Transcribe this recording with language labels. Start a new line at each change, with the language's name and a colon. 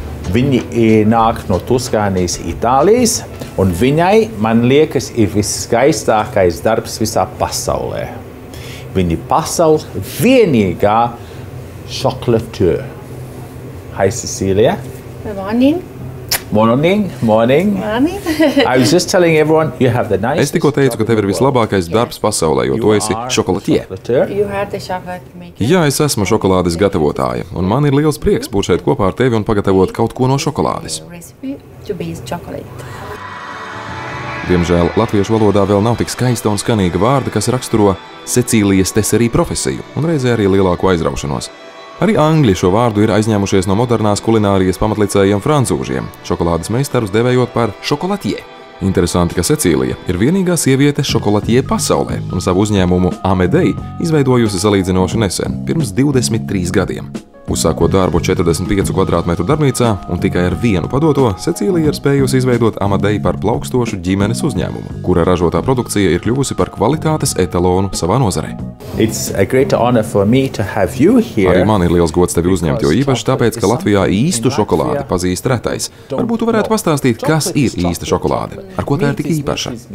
Latvian: Viņi nāk no Tuskānijas, Itālijas, un viņai, man liekas, ir visskaistākais darbs visā pasaulē. Viņa ir pasaules vienīgā šokolateur.
English: Hi, Cecīlija. Good morning. Morning. Morning. I was just telling everyone you have the nicest.
Latvian: Es tikko teicu, ka tev ir vislabākais darbs pasaulē, jo tu esi šokolatier.
English: You are the chocolate maker.
Latvian: Jā, es esmu šokolādes gatavotāja, un man ir liels prieks būt šeit kopā ar tevi un pagatavot kaut ko no šokolādes.
English: Recipe to be chocolate.
Latvian: Diemžēl latviešu valodā vēl nav tik skaista un skanīga vārda, kas raksturo Cecīlijas teserī profesiju un reizē arī lielāku aizraušanos. Arī angļi šo vārdu ir aizņēmušies no modernās kulinārijas pamatlicējiem francūžiem, šokolādes meistarus devējot par šokolatier. Interesanti, ka Cecīlija ir vienīgā sieviete šokolatier pasaulē un savu uzņēmumu Amedei izveidojusi salīdzinoši nesen, pirms 23 gadiem. Uzsākot darbu 45 kvadrātmetru darbnīcā un tikai ar vienu padoto, Cecīlija ir spējusi izveidot Amedei par plaukstošu ģimenes uzņēmumu, kura ražotā produkcija ir kļuvusi par kvalitātes etalonu savā nozarē.
English: It's a great honor for me to have you here.
Latvian: Arī man ir liels gods tevi uzņemt, jo īpaši tāpēc, ka Latvijā īstu šokolādi pazīst retais. Varbūt tu varētu pastāstīt, kas ir īsta šokolāde, ar ko tā ir tik īpaša.